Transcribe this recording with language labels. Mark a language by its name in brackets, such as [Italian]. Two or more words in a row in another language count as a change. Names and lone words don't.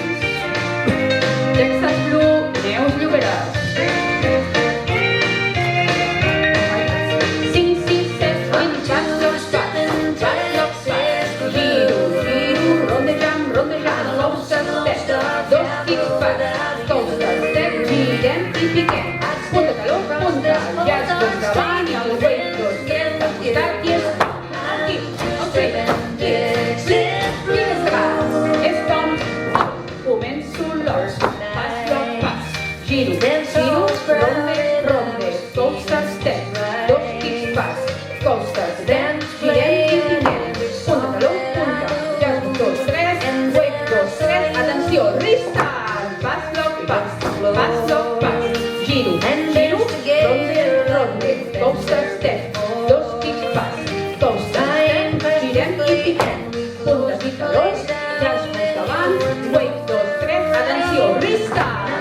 [Catalan] Texas Blue, Neus Lloberas. 5, 6, 7, 8, pas, [English] lock, [Catalan] giro, giro, rondejam, [English] coaster, step, 2 kicks, pas, coaster, step, [Catalan] girem i piquem. Punta taló, punta, jazz 2 davant i el wave 2, 3, al costat i stop. Aquí, [English] straight, [Catalan] giro, giro, ronde, [English] coaster, step, 2 kicks, pas, coaster, step, [Catalan] girem i piquem. Punta taló, punta, jazz 2, 3, wave 2, 3, atenció, restart, pas, lock, pas, giro, giro, ronde, [English] coaster, step, 2 kicks, pas, coaster, step, [Catalan] girem i piquem. Punta i taló, jazz 2 davant, wave 2, 3, atenció, restart.